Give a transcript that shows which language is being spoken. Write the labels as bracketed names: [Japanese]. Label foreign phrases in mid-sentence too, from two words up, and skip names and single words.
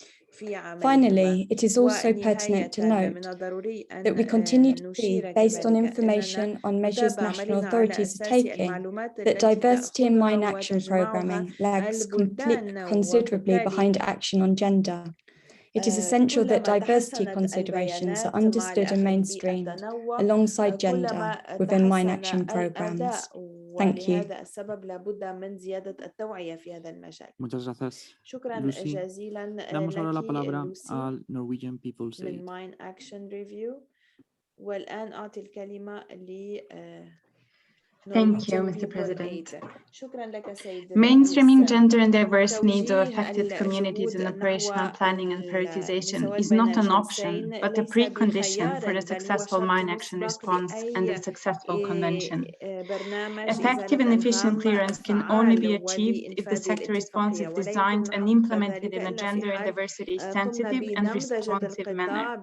[English] Finally, it is also pertinent to note that we continue to see, based on information on measures national authorities are taking, that diversity in mine action programming lags considerably behind action on gender. It is essential that diversity considerations are understood and mainstreamed alongside gender within mine action programs. Thank you. [Spanish] Muchas gracias, Lucy. Damos ahora la palabra al Norwegian People's Aid. [Arabic] والآن أعطي الكلمة [English] Thank you, Mr. President. Mainstreaming gender and diverse needs of affected communities in operational planning and prioritization is not an option, but a precondition for the successful mine action response and the successful convention. Effective and efficient clearance can only be achieved if the sector response is designed and implemented in a gender and diversity sensitive and responsive manner.